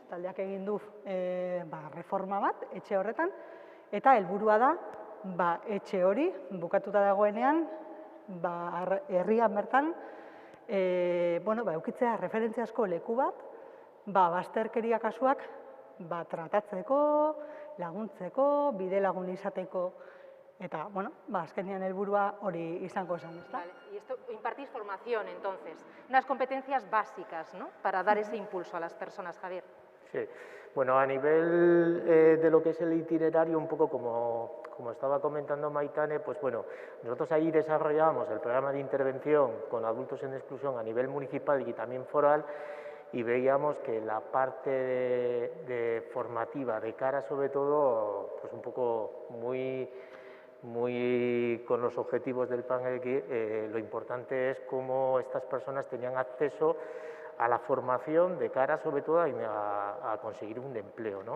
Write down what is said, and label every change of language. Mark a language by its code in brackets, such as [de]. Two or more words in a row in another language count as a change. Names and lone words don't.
[eu] Taldeak egin du reforma bat, etxe horretan, eta helburua da, etxe hori, bukatuta dagoenean, herrian bertan, eukitzea referentziazko leku bat, bazterkeria kasuak, tratatzeko, laguntzeko, bide lagun izateko, eta, azkenean helburua hori izango zen, ezta? [es] Vale, y esto impartís formación, entonces, unas competencias básicas, ¿no?, para dar ese impulso a las personas, Javier. Sí, a nivel de lo que es el itinerario, un poco como estaba comentando Maitane, nosotros ahí desarrollábamos el programa de intervención con adultos en exclusión a nivel municipal y también foral, y veíamos que la parte de formativa de cara, sobre todo, un poco muy con los objetivos del plan, lo importante es cómo estas personas tenían acceso a la formación de cara, sobre todo, a conseguir un empleo, ¿no?